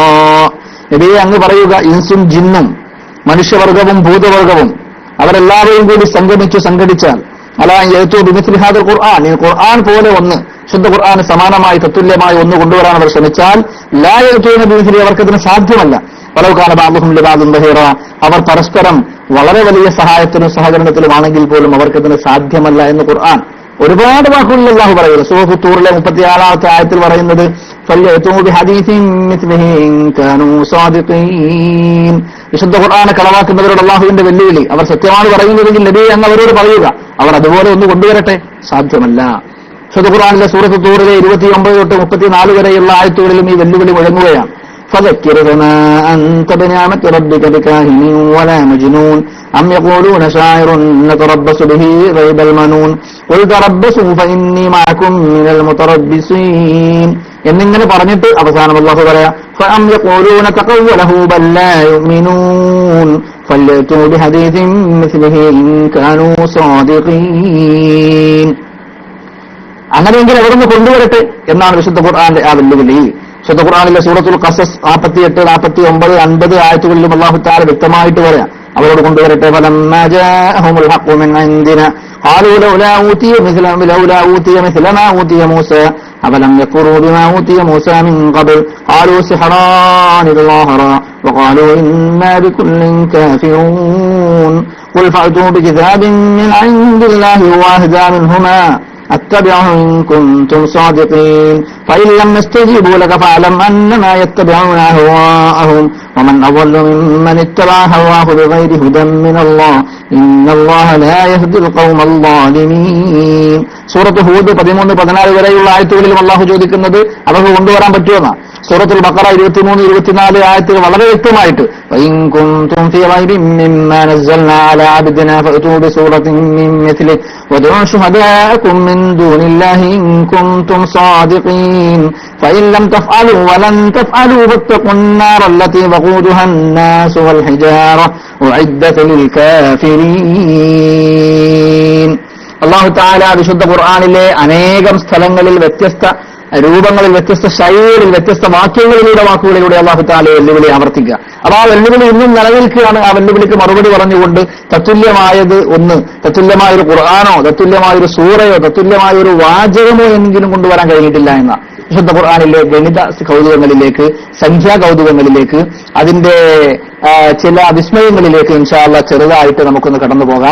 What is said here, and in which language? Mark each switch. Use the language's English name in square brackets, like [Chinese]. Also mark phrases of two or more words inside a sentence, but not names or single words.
[Malayalam] നബിയെ അങ്ങ് പറയുക, ഇൻസും ജിന്നും മനുഷ്യവർഗവും ഭൂതവർഗവും അവരെല്ലാവരും കൂടി സംഘടിച്ചാൽ [Arabic] على أن يأتوا بمثل هذا القرآن, [Malayalam] ഈ ഖുർആൻ പോലെ ഒന്ന്, ശുദ്ധ ഖുർആന് സമാനമായി തത്തുല്യമായി ഒന്ന് കൊണ്ടുവരാൻ അവർ ശ്രമിച്ചാൽ [Arabic] لا يأتون بمثل, [Malayalam] അവർക്കതിന് സാധ്യമല്ല. [Arabic] ولو كان بعضهم لبعض ظهيرا, [Malayalam] അവർ പരസ്പരം വളരെ വലിയ സഹായത്തിനും സഹകരണത്തിലുമാണെങ്കിൽ പോലും അവർക്കതിന് സാധ്യമല്ല എന്ന് ഖുർആൻ ഒരുപാട് വാക്കുകളിൽ അല്ലാഹു പറയുന്നു. സൂറത്തുൽ തൂറിലെ 36-ാമത്തെ ആയത്തിൽ പറയുന്നത്, [Arabic] فليأتوا بحديث مثله إن كانوا صادقين. [Malayalam] വിശുദ്ധ ഖുർആനെ കളവാക്കുന്നവരോട് അല്ലാഹുവിന്റെ വെല്ലുവിളി, അവർ സത്യമാണ് പറയുന്നതെങ്കിൽ നബി എന്ന് അവരോട് പറയുക, അവർ അതുപോലെ ഒന്ന് കൊണ്ടുവരട്ടെ. സാധ്യമല്ല. വിശുദ്ധ ഖുർആനിലെ സൂറത്ത് തൂറിലെ 29 തൊട്ട് 34 വരെയുള്ള ആയത്തുകളിലും ഈ വെല്ലുവിളി മുഴങ്ങുകയാണ്. [Arabic] فذكر بما أنت بنعمة ربك بكاهن ولا مجنون أم يقولون شاعر نتربص به ريب المنون قل تربصوا فإني معكم من المتربصين [Malayalam] എന്നിങ്ങനെ പറഞ്ഞിട്ട് അവസാനം അല്ലാഹു പറയാ [Arabic] فأم يقولون تقوله بل لا يؤمنون فليأتوا بحديث مثله إن كانوا صادقين. [Malayalam] അങ്ങനെയെങ്കിൽ എവിടുന്ന് കൊണ്ടുവരട്ടെ എന്നാണ് വിശുദ്ധ ഖുർആന്റെ ആ വെല്ലുവിളി. വിശുദ്ധ ഖുർആനിലെ സൂറത്തുൽ ഖസസ് 48, 49, 50 ആയത്തുകളിലും [Arabic] الله تعالى [Malayalam] വ്യക്തമായിട്ട് പറയാം, അവരോട് കൊണ്ടുവരട്ടെ. [Arabic] فلما جاءهم الحق من عندنا قالوا لولا أوتي مثل ما أوتي موسى أفلم يكفروا بما أوتي موسى من قبل قالوا سحران تظاهرا وقالوا إنا بكل كافرون قل فأتوا بكتاب من عند الله وأهدى منهما أتبعه إن كنتم صادقين فإن لم يستجيبوا لك فاعلم أنما يتبعون أهواءهم ومن أضل ممن اتبع هواه بغير هدى من الله إن الله لا يهدي القوم الظالمين. [Malayalam] സൂറത്ത് ഹൂദ് 13-14 വരെയുള്ള ആയത്തുകളിലും അല്ലാഹു ചോദിക്കുന്നത് അവർക്ക് കൊണ്ടുവരാൻ പറ്റുമെന്നാണ്. സൂറത്തുൽ ബഖറ 23-24 ആയത്തുകൾ വളരെ വ്യക്തമായിട്ട് [Arabic] وإن كنتم في ريب مما نزلنا على عبدنا فأتوا بسورة من مثله وادعوا شهداءكم من دون الله إن كنتم صادقين فإن لم تفعلوا ولن تفعلوا فاتقوا النار التي وقودها الناس والحجارة أعدت للكافرين. الله تعالى [Malayalam] വിശുദ്ധ ഖുർആനിലെ അനേകം സ്ഥലങ്ങളിൽ വ്യത്യസ്ത രൂപങ്ങളിൽ, വ്യത്യസ്ത ശൈലിയിൽ, വ്യത്യസ്ത വാക്കുകളിലൂടെ [Arabic] الله تعالى [Malayalam] വെല്ലുവിളി ആവർത്തിക്കുക. അപ്പോൾ ആ വെല്ലുവിളി ഇന്നും നിലനിൽക്കുകയാണ്. ആ വെല്ലുവിളിക്ക് മറുപടി പറഞ്ഞുകൊണ്ട് തത്തുല്യമായത് ഒന്ന്, തത്തുല്യമായൊരു ഖുർആനോ തത്തുല്യമായൊരു സൂറയോ തത്തുല്യമായൊരു വാചകമോ എങ്കിലും കൊണ്ടുവരാൻ കഴിഞ്ഞിട്ടില്ല എന്ന വിശുദ്ധ ഖുർആനിലെ ഗണിത കൗതുകങ്ങളിലേക്ക്, സംഖ്യാ കൗതുകങ്ങളിലേക്ക്, അതിന്റെ ചില വിസ്മയങ്ങളിലേക്ക് [Arabic] إن شاء الله [Malayalam] ചെറുതായിട്ട് നമുക്കൊന്ന് കടന്നു പോകാം.